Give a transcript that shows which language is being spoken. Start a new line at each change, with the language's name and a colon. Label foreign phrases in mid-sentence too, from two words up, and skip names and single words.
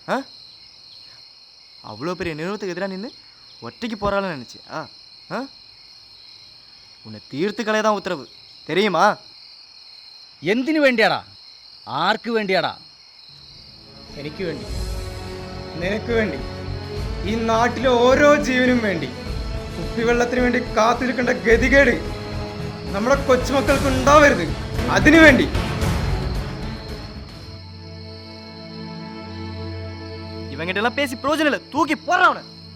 Tamil: அவ்வளோ பெரிய நிறுவனத்துக்கு எதிராக நின்று ஒற்றைக்கு போகிறாள்னு நினச்சி உன்னை தீர்த்து கலைய தான் உத்தரவு, தெரியுமா?
Malayalam: എന്തിനു വേണ്ടിയാടാ? ആർക്ക് വേണ്ടിയാടാ? എനിക്ക് വേണ്ടി, നിനക്ക് വേണ്ടി, ഈ നാട്ടിലെ ഓരോ ജീവനും വേണ്ടി, കുപ്പിവെള്ളത്തിന് വേണ്ടി കാത്തിരിക്കേണ്ട ഗതികേട് നമ്മുടെ കൊച്ചുമക്കൾക്ക് ഉണ്ടാവരുത്. അതിനു വേണ്ടി.
Tamil: இவங்கிட்டலாம் பேசி பிரயோஜனம் இல்லை, தூக்கி போறான் அவனை.